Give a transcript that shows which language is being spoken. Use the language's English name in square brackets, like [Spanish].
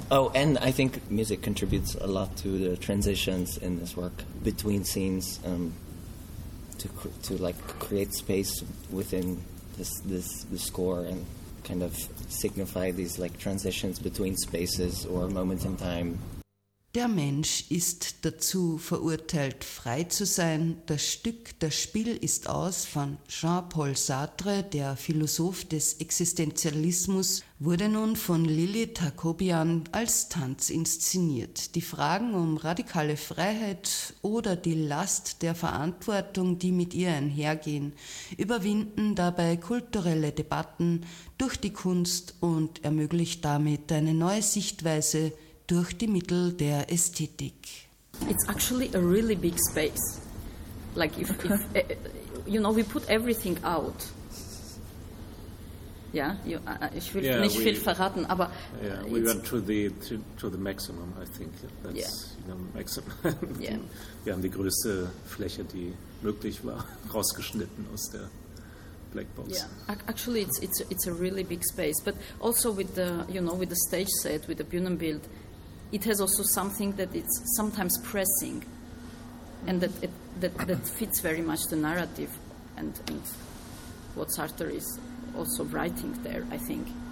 [English] Oh, and I think music contributes a lot to the transitions in this work between scenes to like create space within the score and kind of signify these like transitions between spaces or moments in time. [German] Der Mensch ist dazu verurteilt, frei zu sein. Das Stück Das Spiel ist aus von Jean-Paul Sartre, der Philosoph des Existenzialismus, wurde nun von Lili Takobian als Tanz inszeniert. Die Fragen um radikale Freiheit oder die Last der Verantwortung, die mit ihr einhergehen, überwinden dabei kulturelle Debatten durch die Kunst und ermöglicht damit eine neue Sichtweise durch die Mittel der Ästhetik. [English] It's actually a really big space. Like if you know, we put everything out. [German] Yeah, ich will nicht viel verraten, aber [English] yeah, we went to the maximum, I think. That's you know, maximum. Yeah. [German] Wir haben die größte Fläche, die möglich war, rausgeschnitten aus der Blackbox. [English] Yeah, actually, it's a really big space. But also with the you know with the stage set with the Bühnenbild. It has also something that it's sometimes pressing, and that fits very much the narrative, and what Sartre is also writing there, I think.